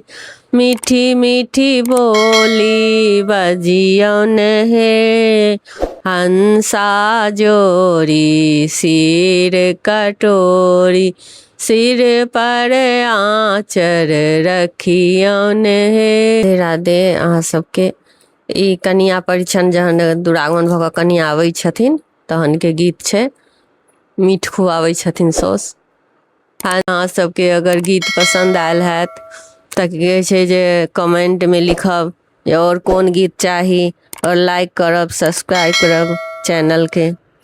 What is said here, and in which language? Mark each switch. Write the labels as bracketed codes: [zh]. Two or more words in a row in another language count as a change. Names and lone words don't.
[mai] मीठी मीठी बोली बजियौन हे। हंसा जोड़ी सिर कटोरी, सिर पर आँचर रखियौन हे। राधे राधे। अहाँ सबके ई कन्या परिछन जहन दुरागमन भऽ कऽ कन्या आबै छथिन तहन के गीत छै। मीठ खुआबै छथिन सौस। अहाँ सबके अगर गीत पसंद आयल हैत तऽ की कहै छै जे कमेंट में लिखब और कोन गीत चाही, और लाइक करब, सब्सक्राइब करब चैनल के।